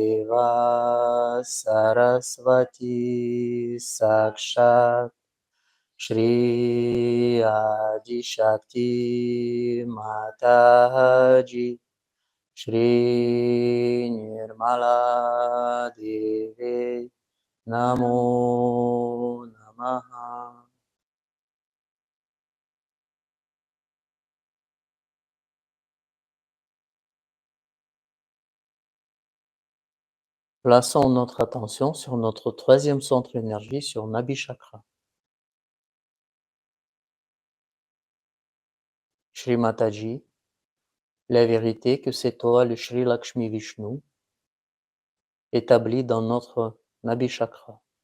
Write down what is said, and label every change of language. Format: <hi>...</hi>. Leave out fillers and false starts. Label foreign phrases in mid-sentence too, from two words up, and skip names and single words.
<sa>Brahmadeva Saraswati Sakshat Shri Adi Shakti Mataji, Shri Nirmala Devi, Namo Namaha.</sa> <fr>Plaçons notre attention sur notre troisième centre énergie, sur Nabi Chakra. Shri Mataji, la vérité que c'est toi le Shri Lakshmi Vishnu, établi dans notre Nabi Chakra.</fr>